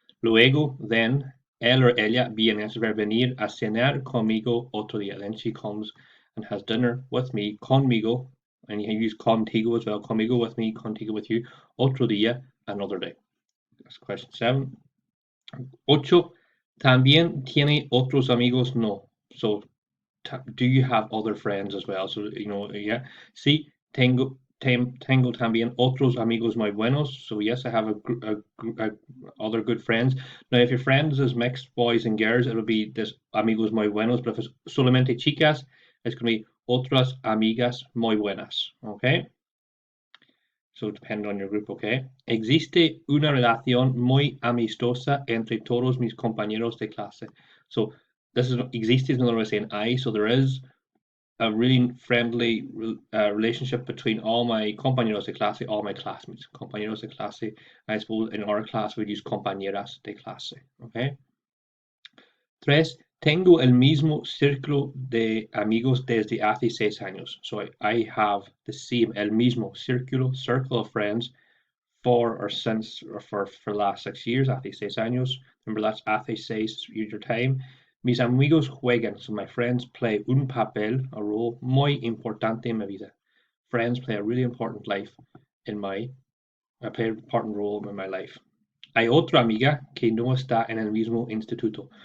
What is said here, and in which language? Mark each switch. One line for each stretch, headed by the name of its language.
Spanish: Luego, then, él or ella viene a venir a cenar conmigo otro día.
English: Then she comes and has dinner with me, conmigo, and you can use contigo as well, conmigo with me, contigo with you,
Spanish: otro día,
English: another day. That's question 7. 8.
Spanish: También tiene otros amigos, no.
English: So, do you have other friends as well? So, yeah.
Spanish: Sí, tengo también otros amigos muy buenos.
English: So, yes, I have other good friends. Now, if your friends is mixed boys and girls, it'll be this
Spanish: amigos muy buenos.
English: But if it's
Spanish: solamente chicas,
English: it's going to be
Spanish: otras amigas muy buenas.
English: Okay? So depend on your group, okay?
Spanish: Existe una relación muy amistosa entre todos mis compañeros de clase.
English: So this is existe is another way of saying I. So there is a really friendly relationship between all my
Spanish: compañeros de clase,
English: all my classmates.
Spanish: Compañeros de clase.
English: I suppose in our class we'd use
Spanish: compañeras de clase,
English: okay? 3.
Spanish: Tengo el mismo círculo de amigos desde hace 6 años.
English: So I have the same,
Spanish: el mismo círculo,
English: circle of friends for or since or for the last 6 years,
Spanish: hace 6 años.
English: Remember, that's
Spanish: hace seis,
English: use your time.
Spanish: Mis amigos juegan,
English: so my friends play
Spanish: un papel,
English: a role
Spanish: muy importante en mi vida.
English: Friends play a really important play an important role in my life.
Spanish: Hay otra amiga que no está en el mismo instituto.